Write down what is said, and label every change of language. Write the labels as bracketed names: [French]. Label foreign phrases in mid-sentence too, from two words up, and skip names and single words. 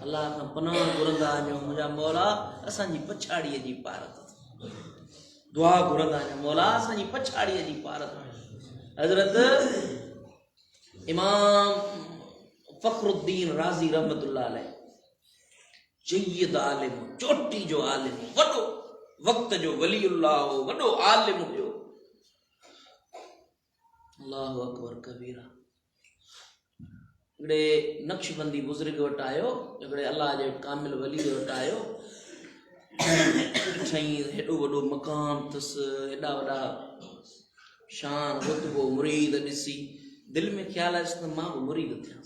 [Sindhi] अलाह खां पनाह घुरंदा आहियूं, मुंहिंजा मौला असांजी पछाड़ीअ जी पारत, दुआ घुरंदा आहियूं, मौला असांजी पछाड़ीअ जी पारत। हज़रत इमाम फ़खरुद्दीन राज़ी [Arabic] رحمة الله عليه, [Sindhi] जय्यद आलिम, चोटी जो आलिम, वॾो वक़्त जो वलीउल्लाह हो, वॾो आलिम हुयो। [Arabic] الله أكبر كبيرا. [Sindhi] हिकिड़े नक्शबंदी बुज़ुर्ग वटि आयो, हिकिड़े अल्लाह जे कामिल वली वटि आयो, ॾिठईं हेॾो वॾो मकाम अथसि, हेॾा वॾा शान रुतबो, मुरीद ॾिसी दिलि में ख़्यालु आयुसि त मां बि मुरीद थियांसि।